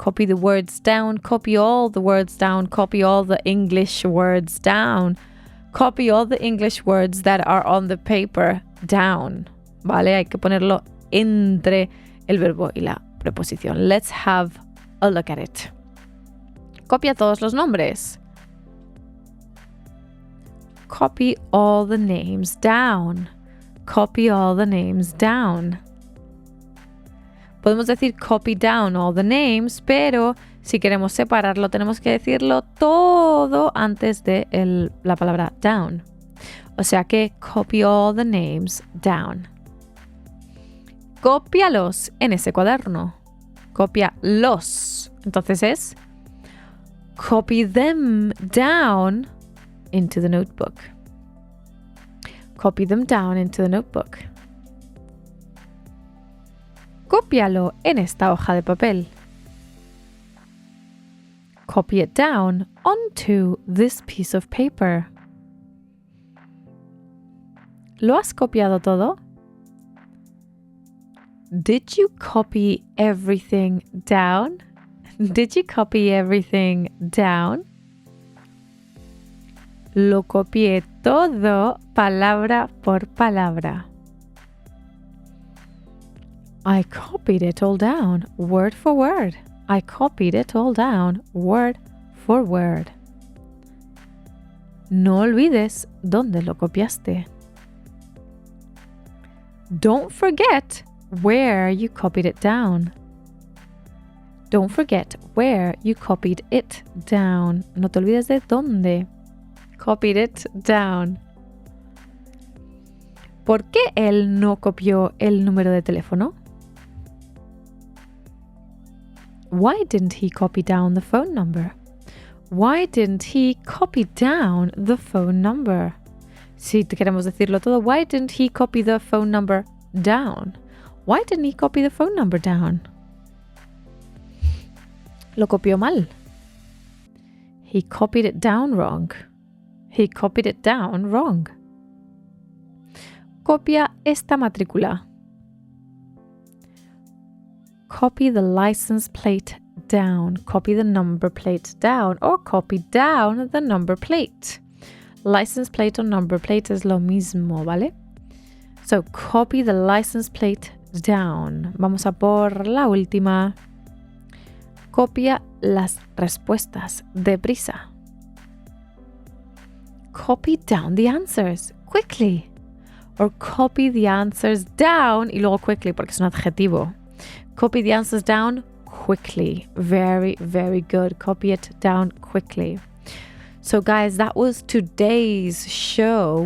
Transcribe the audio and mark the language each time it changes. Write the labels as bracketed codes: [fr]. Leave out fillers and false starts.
[en] Copy the words down, copy all the words down, copy all the English words down, copy all the English words that are on the paper down. [es] ¿Vale? Hay que ponerlo entre el verbo y la preposición. [en] Let's have a look at it. [es] Copia todos los nombres. [en] Copy all the names down. Copy all the names down. [es] Podemos decir [en] copy down all the names, [es] pero si queremos separarlo tenemos que decirlo todo antes de la palabra down. O sea que [en] copy all the names down. [es] Cópialos en ese cuaderno. Cópialos. Entonces es [en] copy them down into the notebook. Copy them down into the notebook. [es] Cópialo en esta hoja de papel. [en] Copy it down onto this piece of paper. [es] ¿Lo has copiado todo? [en] Did you copy everything down? Did you copy everything down? [es] Lo copié todo, palabra por palabra. [en] I copied it all down, word for word. I copied it all down, word for word. [es] No olvides dónde lo copiaste. [en] Don't forget where you copied it down. Don't forget where you copied it down. [es] No te olvides de dónde. [en] Copied it down. [es] ¿Por qué él no copió el número de teléfono? [en] Why didn't he copy down the phone number? Why didn't he copy down the phone number? [es] Si queremos decirlo todo, [en] why didn't he copy the phone number down? Why didn't he copy the phone number down? [es] Lo copió mal. [en] He copied it down wrong. He copied it down wrong. [es] Copia esta matrícula. [en] Copy the license plate down. Copy the number plate down. Or copy down the number plate. [es] License plate o number plate es lo mismo, ¿vale? [en] So, copy the license plate down. [es] Vamos a por la última. Copia las respuestas deprisa. [en] Copy down the answers quickly. Or copy the answers down [es] y luego [en] quickly [es] porque es un adjetivo. [en] Copy the answers down quickly. Very, very good. Copy it down quickly. So guys, that was today's show.